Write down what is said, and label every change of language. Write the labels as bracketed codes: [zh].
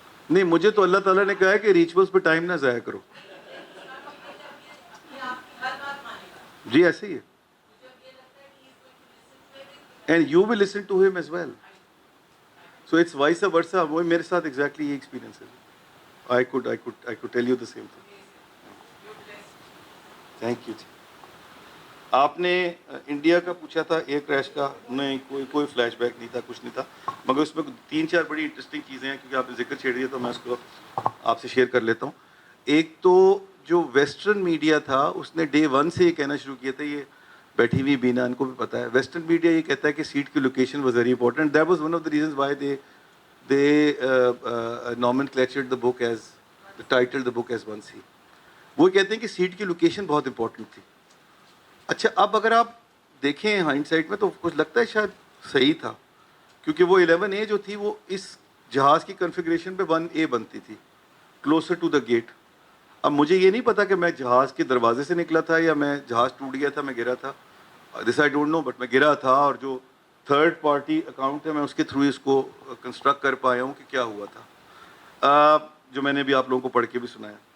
[ur] نہیں, مجھے تو اللہ تعالیٰ نے کہا ہے کہ ریچولس پہ ٹائم نہ ضائع کرو. جی ایسے ہی ہے. [en] And you will listen to him as well. So it's vice versa. [ur] وہ میرے ساتھ ایگزیکٹلی یہ ایکسپیرینس ہے. [en] I could tell you the same thing. Thank you. [ur] آپ نے انڈیا کا پوچھا تھا ایئر کریش کا. نہیں, کوئی فلیش بیک نہیں تھا, کچھ نہیں تھا, مگر اس میں 3-4 بڑی انٹرسٹنگ چیزیں ہیں. کیونکہ آپ نے ذکر چھیڑ دیا تو میں اس کو آپ سے شیئر کر لیتا ہوں. ایک تو جو ویسٹرن میڈیا تھا اس نے ڈے 1 سے یہ کہنا شروع کیا تھا, یہ بیٹھی ہوئی بینا ان کو بھی پتا ہے, ویسٹرن میڈیا یہ کہتا ہے کہ سیٹ کی location [en] Was very important. That was one of the reasons why they nomenclatured the book as, the title the book as 1C. [ur] وہ کہتے ہیں کہ سیٹ کی لوکیشن بہت امپورٹنٹ تھی. اچھا, اب اگر آپ دیکھیں ہائنڈ سائٹ میں تو کچھ لگتا ہے شاید صحیح تھا, کیونکہ وہ 11A جو تھی وہ اس جہاز کی کنفیگریشن پہ 1A بنتی تھی, [en] Closer to the gate. [ur] اب مجھے یہ نہیں پتا کہ میں جہاز کے دروازے سے نکلا تھا یا میں جہاز ٹوٹ گیا تھا, میں گرا تھا, [en] this I don't know, [ur] بٹ میں گرا تھا, اور جو تھرڈ پارٹی اکاؤنٹ ہے میں اس کے تھرو اس کو کنسٹرکٹ کر پایا ہوں کہ کیا ہوا تھا, جو میں نے بھی آپ لوگوں کو پڑھ کے بھی سنایا.